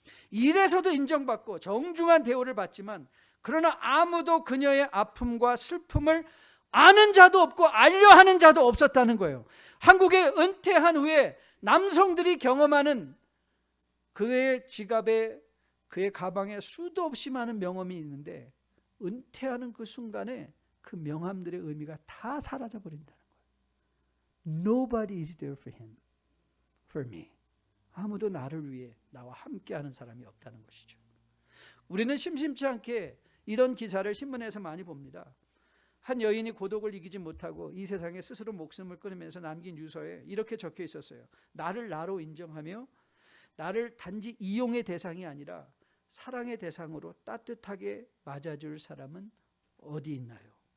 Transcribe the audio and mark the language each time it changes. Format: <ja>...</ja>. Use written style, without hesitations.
<ko>일에서도 인정받고 정중한 대우를 받지만, 그러나 아무도 그녀의 아픔과 슬픔을 아는 자도 없고 알려 하는 자도 없었다는 거예요. 한국에 은퇴한 후에 남성들이 경험하는 그의 지갑에, 그의 가방에 수도 없이 많은 명함이 있는데, 은퇴하는 그 순간에 그 명함들의 의미가 다 사라져 버린다는 거예요.</ko> <en>Nobody is there for him, for me.</en> <ko>아무도 나를 위해 나와 함께하는 사람이 없다는 것이죠. 우리는 심심치 않게 이런 기사를 신문에서 많이 봅니다. 한 여인이 고독을 이기지 못하고 이 세상에 스스로 목숨을 끊으면서 남긴 유서에 이렇게 적혀 있었어요. 나를 나로 인정하며 나를 단지 이용의 대상이 아니라 사랑의 대상으로 따뜻하게 맞아줄 사람은 어디 있나요?</ko>